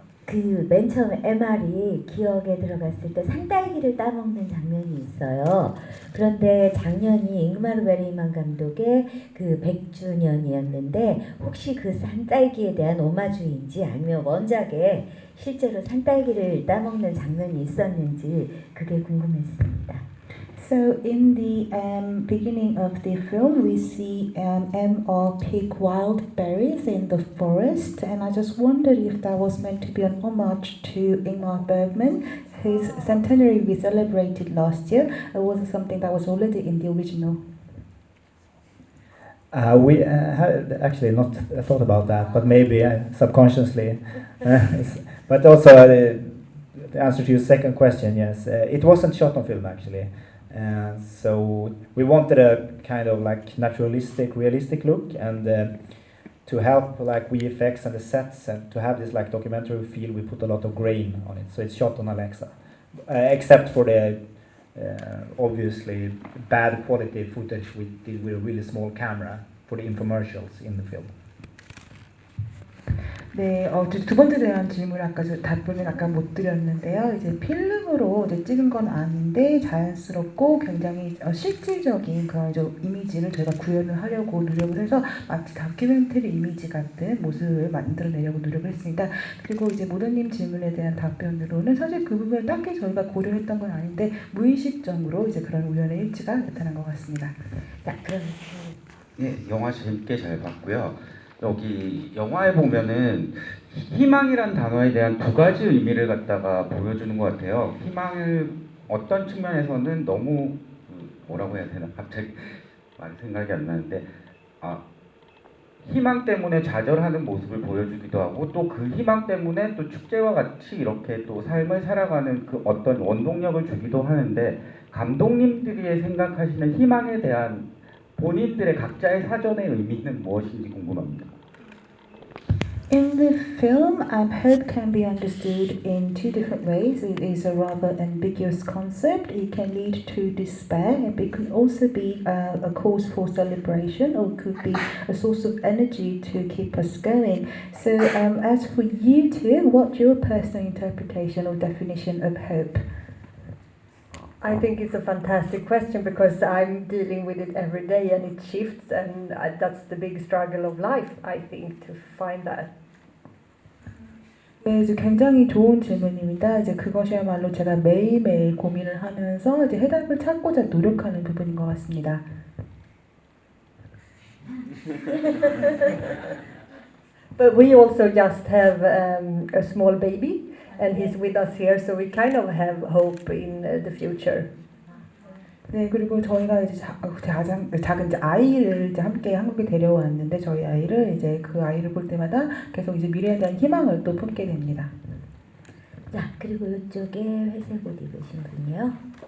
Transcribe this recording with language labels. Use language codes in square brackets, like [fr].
[ko] 그 맨 처음 MR이 기억에 들어갔을 때 산딸기를 따먹는 장면이 있어요. 그런데 작년이 잉마르 베르그만 감독의 그 100주년이었는데 혹시 그 산딸기에 대한 오마주인지 아니면 원작에 실제로 산딸기를 따먹는 장면이 있었는지 그게 궁금했습니다. [en] So in the beginning of the film, we see M.R. pick wild berries in the forest, and I just wondered if that was meant to be an homage to Ingmar Bergman, whose centenary we celebrated last year, or was it something that was already in the original? We had actually not thought about that, but maybe subconsciously. But also, the answer to your second question, yes, it wasn't shot on film actually. So we wanted a kind of like naturalistic, realistic look, and to help like VFX and the sets, and to have this like documentary feel, we put a lot of grain on it. So it's shot on Alexa, except for the obviously bad quality footage we did with a really small camera for the infomercials in the film. [ko] 네, 두 번째 대한 질문 아까 답변을 아까 못 드렸는데요. 이제 필름으로 이제 찍은 건 아닌데 자연스럽고 굉장히 실질적인 그런 이미지를 저희가 구현을 하려고 노력을 해서 마치 다큐멘터리 이미지 같은 모습을 만들어내려고 노력을 했습니다. 그리고 이제 모더님 질문에 대한 답변으로는 사실 그 부분을 딱히 저희가 고려했던 건 아닌데 무의식적으로 이제 그런 우연의 일치가 나타난 것 같습니다. 자, 그럼 네, 영화 재밌게 잘 봤고요. 여기 영화에 보면은 희망이란 단어에 대한 두 가지 의미를 갖다가 보여주는 것 같아요. 희망을 어떤 측면에서는 너무 뭐라고 해야 되나 갑자기 말 생각이 안 나는데 희망 때문에 좌절하는 모습을 보여주기도 하고 또 그 희망 때문에 또 축제와 같이 이렇게 또 삶을 살아가는 그 어떤 원동력을 주기도 하는데 감독님들이 생각하시는 희망에 대한 본인들의 각자의 사전의 의미는 무엇인지 궁금합니다. [en] In the film, hope can be understood in two different ways. It is a rather ambiguous concept. It can lead to despair, and it could also be a cause for celebration, or could be a source of energy to keep us going. So, as for you two, what's your personal interpretation or definition of hope? I think it's a fantastic question because I'm dealing with it every day and it shifts, and that's the big struggle of life, I think, to find that. [ko] 네, 이제 굉장히 좋은 질문입니다. 이제 그것이야말로 제가 매일매일 고민을 하면서 이제 해답을 찾고자 노력하는 부분인 것 같습니다. [en] But we also just have a small baby, and he's with us here, so we kind of have hope in the future. [ko] 네, 그리고 저희가 이제 가장 작은 이제 아이를 이제 함께 한국에 데려왔는데 저희 아이를 이제 그 아이를 볼 때마다 계속 이제 미래에 대한 희망을 또 품게 됩니다. 자, 그리고 이쪽에 회색 옷 입으신 분이요.